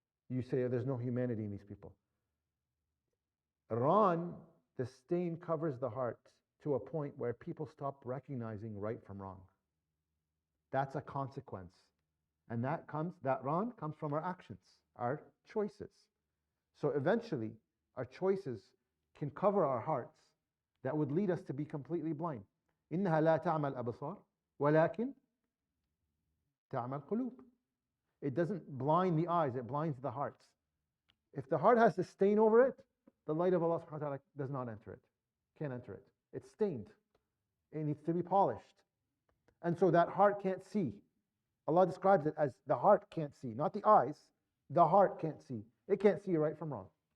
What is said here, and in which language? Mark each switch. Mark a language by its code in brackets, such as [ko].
[en] You say there's no humanity in these people. Iran, the stain covers the heart to a point where people stop recognizing right from wrong. That's a consequence. And that Ran comes from our actions, our choices. So eventually, our choices can cover our hearts that would lead us to be completely blind. [ar] إنها لا تعمى الأبصار ولكن تعمى القلوب. [en] It doesn't blind the eyes, it blinds the hearts. If the heart has a stain over it, the light of Allah subhanahu wa ta'ala does not enter it, can't enter it. It's stained. It needs to be polished. And so that heart can't see. Allah describes it as the heart can't see, not the eyes. The heart can't see. It can't see right from wrong.